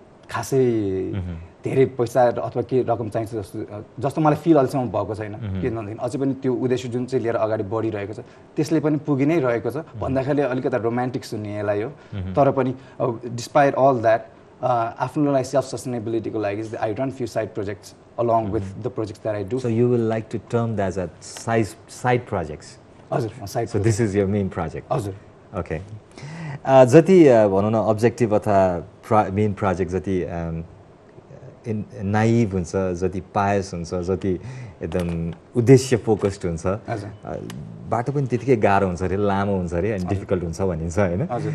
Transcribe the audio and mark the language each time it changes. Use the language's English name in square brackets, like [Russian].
[Nepali] खासै धेरै पैसा अथवा के रकम चाहिन्छ जस्तो मलाई फिल अहिलेसम्म भएको छैन किनभनेदेखि अझै पनि त्यो उद्देश्य जुन चाहिँ लिएर अगाडि बढिरहेको छ त्यसले पनि पुगि नै रहेको छ भन्दाखेरि अलिकति रोमान्टिक सुन्ने यसलाई हो तर पनि [English] despite all that [Nepali] आफ्नोलाई सेल्फ सस्टेनेबिलिटीको लागि [English] I run few side projects along with the projects that I do so you will like to term that as side projects [Nepali] हजुर side [English] so this is your main project [Nepali] हजुर okay जति भनौँ न objective अथवा main project जति naive हुन्छ जति पायस हुन्छ जति एकदम उद्देश्य फोकस्ड हुन्छ बाटो पनि त्यतिकै गाह्रो हुन्छ अरे लामो हुन्छ अरे अनि डिफिकल्ट हुन्छ भनिन्छ होइन